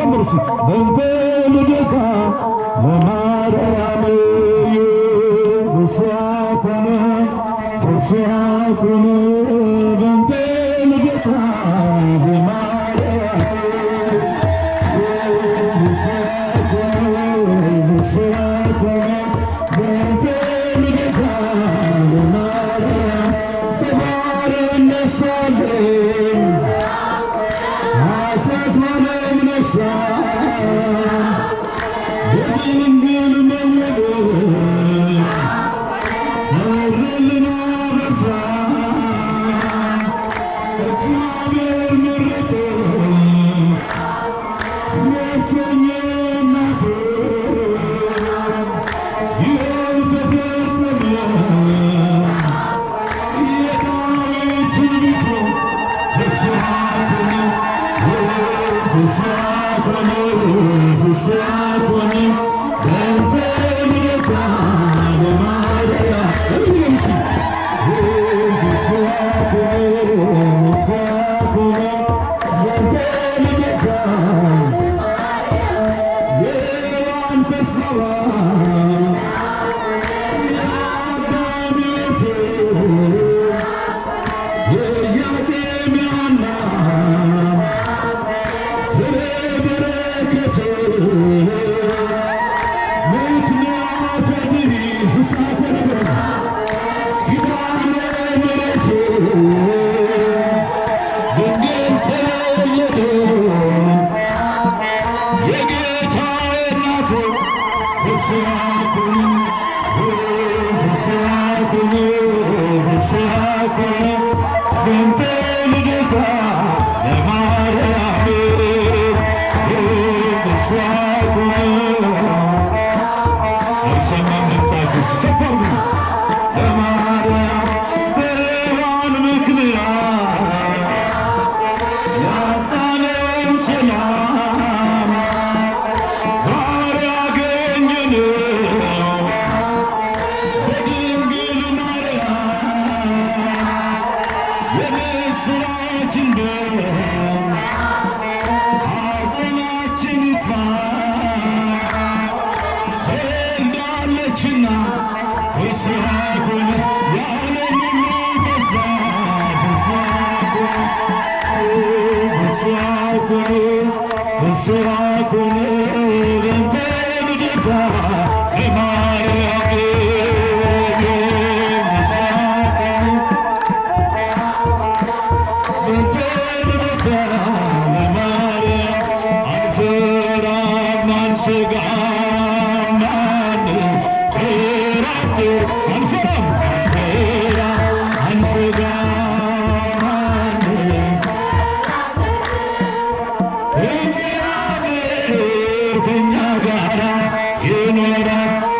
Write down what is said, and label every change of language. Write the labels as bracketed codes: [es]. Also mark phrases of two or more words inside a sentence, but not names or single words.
[gez] በእንተ ልደታ ለማርያም ፍስሐ ኮነ ፍስሐ ኮነ በእንተ ልደታ ለማርያም ፍስሐ ኮነ ፍስሐ ኮነ በእንተ ልደታ ለማርያም [am] በባሕር እነሳለን ኃጢአት ዓለም ነሳ በድንግል መወለድ ሆነልን አበሳ እግዚአብሔር መረጠ ሁለተኛ እናቱ ይኸው ተፈጸመ የዳዊት ትንቢቱ [gez] ፍስሐ ኮነ ፍስሐ ኮነ ፍስሐ ኮነ በእንተ ልደታ ለማርያም ፍስሐ ኮነ ፍስሐ ኮነ በእንተ ልደታ [am] የሔዋን ተስፋዋ የአዳም ሕይወት የኢያቄም ሐና ፍሬ በረከት [gez] ምክንያተ ድኅነት ፍስሐ ኮነ [am] ኪዳነ ምሕረት ድንግል ተወለደ የጌታ እናቱ [gez] ፍስሐ ኮነ ፍስሐ ኮነ ፍስሐ ኮነ በእንተ ልደታ ለማርያም ፍስሐ ኮነ [am] አይሰማም ድምፃችሁ እስቲ ከፍ አድርጉ ለማርያም በሔዋን ምክንያት ያጣነው ሰላም ዛሬ አገኘነው በድንግል ማርያም የምስራች እንደው ሐዘናችን ይጥፋ ትወልዳለችና [gez] ፍስሐ ኮነ [am] የዓለምም ተስፋ [gez] ፍስሐ ኮነ ፍስሐ ኮነ ፍስሐ ኮነ በእንተ ልደታ ለማርያም ፍስሐ ኮነ በእንተ ልደታ ለማርያም [am] አንፈራም አንሰጋም አንጠራጠር አንፈራም አንሰጋም እግዚአብሔር ከእኛ ጋር ይኖራል